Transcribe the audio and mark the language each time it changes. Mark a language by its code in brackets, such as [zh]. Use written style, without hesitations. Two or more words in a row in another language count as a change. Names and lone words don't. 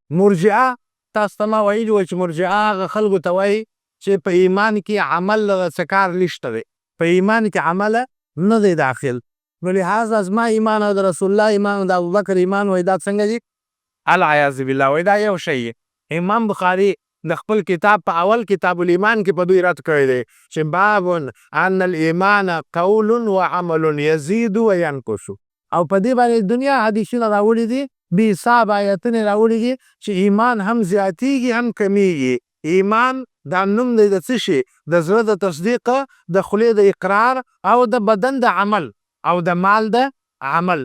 [ps] مرجعه تاسو ته ما ویلي وه چې مرجعه هغه خلکو ته وایي چې په ایمان کې عمل له څه کار نشته دی، په ایمان کې عمله نه دی داخل. نو لحاظه زما ایمان او د رسول الله ایمان او د ابوبکر ایمان وایي دا څنګه دي؟ [ar] العیاذ بالله. [ps] وایي دا یو شی. امام بخاري د خپل کتاب په اول کتاب الایمان کې په دوی رد کړی دی چې [ar] باب ان الایمان قول و عمل یزید و ینقص. [ps] او په دې باندې دنیا حدیثونه راوړي دي، بې حساب آیتونه راوړي دي چې ایمان هم زیاتېږي هم کمیږي. ایمان دا نوم دی د څه شي؟ د زړه د تصدیق، د خولې د اقرار او د بدن د عمل او د مال د عمل.